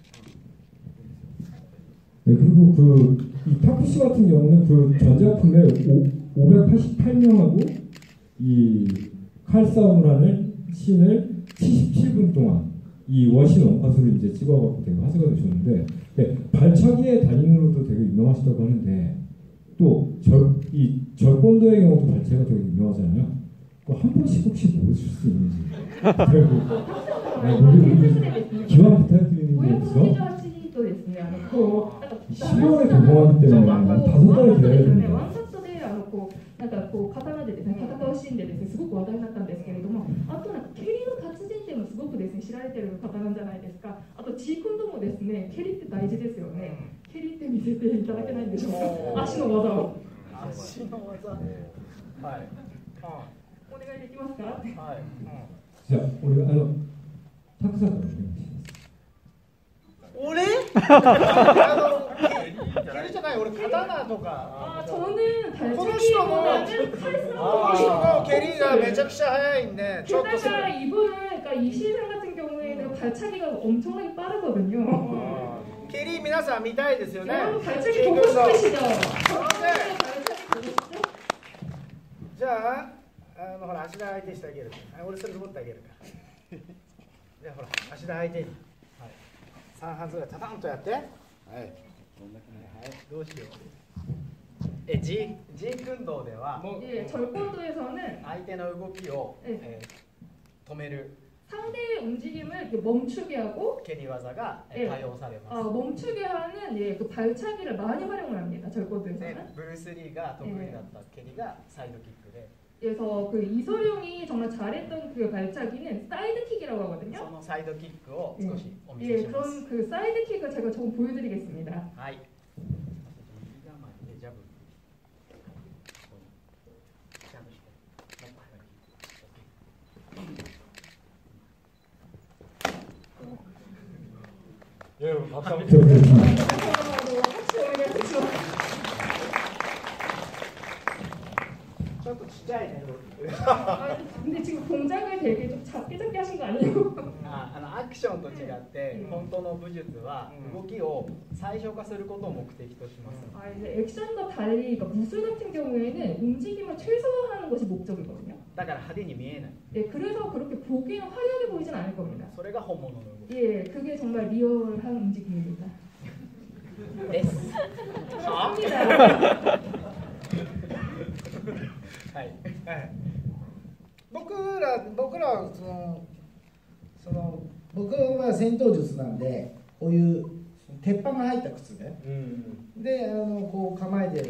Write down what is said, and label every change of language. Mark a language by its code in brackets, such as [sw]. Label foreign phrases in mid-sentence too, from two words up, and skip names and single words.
[ko] 네, 그리고 이 타쿠시 같은 경우는 그 전작품에 588명하고 이 칼싸움을 하는 씬을 77분 동안 이 원신 원컷으로 이제 찍어갖고 되게 화제가 되셨는데, 네, 발차기의 달인으로도 되게 유명하시다고 하는데, 또 이 절권도의 경우도 발차기가 되게 유명하잖아요. 한 번씩 혹시 보여줄 수 있는지. 우리 기왕 부탁드리는 게 있어. 10월에 개봉하기 때문에 5달을 기다려야 됩니다. [ja] ワンカットでなんかこう刀でですね戦うシーンでですねすごく話題になったんですけれども、あとなんか蹴りの達人っていうのすごくですね知られてる方なんじゃないですか。あとジークンドもですね蹴りって大事ですよね。蹴りって見せていただけないんでしょうか。足の技を。足の技。はい。お願いできますか。はい。じゃあ俺タクさんからお願いします。俺？蹴りじゃない、俺刀とか。 [ko] 저는 발차기보다는 [ja] この人の蹴りがめちゃくちゃ速いんで、ちょっと。 [ko] 게다가 이분은 그러니까 이 시상 같은 경우에는 발차기가 엄청나게 빠르거든요. [ja] 蹴り皆さん見たいですよね。 [ko] 여러분 발차기 보고 싶으시죠? [ja] じゃあほら足田相手してあげる。俺それ持ってあげるから。じゃあほら足田相手に。 3発ぐらいタタンとやって。はい。どうしよう。ジークンドーでは、 [ko] 절권도에서는 [ja] 相手の動きを止める [ko] 상대의 움직임을 이렇게 멈추게 하고 [ja] 蹴り技が多用されます。 [ko] 멈추게 하는 그 발차기를 많이 활용을 합니다. 절권도에서는. [ja] ブルース・リーが得意だった蹴りがサイドキックで。 [ko] 그래서 그 이소룡이 정말 잘했던 그 발차기는 사이드킥이라고 하거든요. [ja] そのサイドキックを少しお見せします。 [ko] 그럼 그 사이드킥을 제가 조금 보여드리겠습니다. [ja] はい。 [ko] 여러분 박수 한번 부탁드리겠습니다. 근데 지금 동작을 되게 좀 작게 하신 거 아니에요? [ja] アクションと違って本当の武術は動きを最小化することを目的とします。 [ko] 이제 액션과 달리 그러니까 무술 같은 경우에는 움직임을 최소화하는 것이 목적이거든요. [ja] だから派手に見えない。 [ko] 예, 그래서 그렇게 보기는 화려하게 보이진 않을 겁니다. [ja] それが本物の動き。 [ko] 예, 그게 정말 리얼한 움직임입니다. [ja] です。 [ko] 합니다. [ja] はい。僕らはそのその僕は戦闘術なんでこういう鉄板が入った靴で、でこう構えて